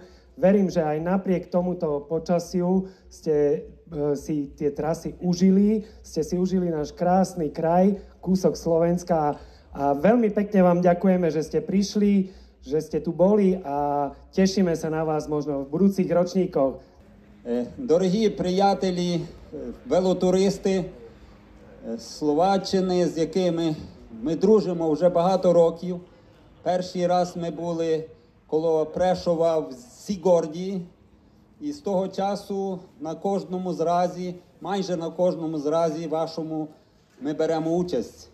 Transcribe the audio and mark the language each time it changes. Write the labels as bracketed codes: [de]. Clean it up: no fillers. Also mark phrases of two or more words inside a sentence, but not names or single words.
[sk] Verím, že aj napriek tomuto počasiu ste si tie trasy užili, ste si užili náš krásny kraj, kúsok Slovenska a veľmi pekne vám ďakujeme, že ste prišli, že ste tu boli a tešíme sa na vás možno v budúcich ročníkoch. [uk] Дорогі приятелі, велотуристи Словаччини, з якими ми дружимо вже багато років. Перший раз ми були коло Прешова в Сігорді. І з того часу на кожному зразі, майже на кожному зразі вашому ми беремо участь.